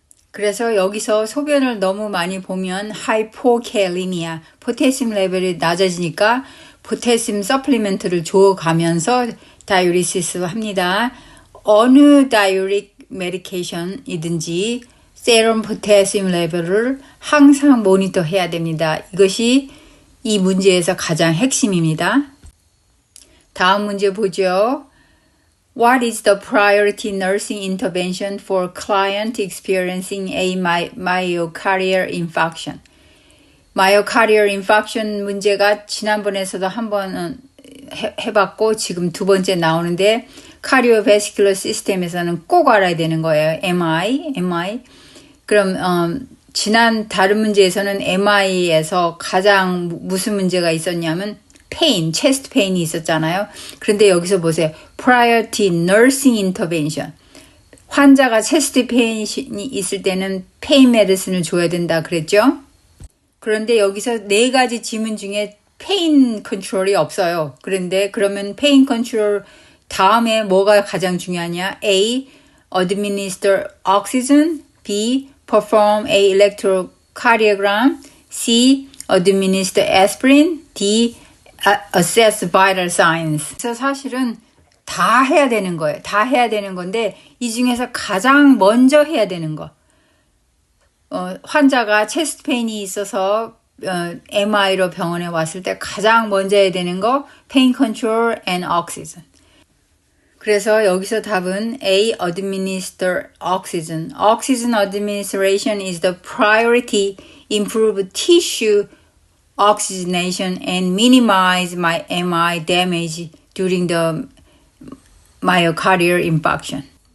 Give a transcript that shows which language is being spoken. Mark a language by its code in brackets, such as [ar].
[ko] 그래서 여기서 소변을 너무 많이 보면 하이포칼리미아, 포타시움 레벨이 낮아지니까 포타시움 서플리멘트를 줘가면서 다이우리시스 합니다. 어느 다이우릭 메디케이션이든지 세럼 포타시움 레벨을 항상 모니터 해야 됩니다. 이것이 이 문제에서 가장 핵심입니다. 다음 문제 보죠. [en] What is the priority nursing intervention for client experiencing a myocardial infarction? [ko] myocardial infarction 문제가 지난번에서도 한번 해봤고 지금 두 번째 나오는데 카디오베스큘러 시스템에서는 꼭 알아야 되는 거예요. [en] MI. [ko] 그럼 지난 다른 문제에서는 MI에서 가장 무슨 문제가 있었냐면 페인, 체스트 페인이 있었잖아요. 그런데 여기서 보세요. [en] Priority nursing intervention. [ko] 환자가 체스트 페인이 있을 때는 페인 메디슨을 줘야 된다 그랬죠. 그런데 여기서 네 가지 지문 중에 페인 컨트롤이 없어요. 그런데 그러면 페인 컨트롤 다음에 뭐가 가장 중요하냐? [en] A. Administer oxygen. B. Perform a electrocardiogram. C. Administer aspirin. D. Assess vital signs. [ko] 그래서 사실은 다 해야 되는 거예요. 다 해야 되는 건데 이 중에서 가장 먼저 해야 되는 거. 환자가 체스트 페인이 있어서 MI로 병원에 왔을 때 가장 먼저 해야 되는 거 [en] pain control and oxygen. [ko] 그래서 여기서 답은 A. [en] Administer oxygen. Oxygen administration is the priority. Improve tissue oxygenation and minimize my MI damage during the myocardial infarction.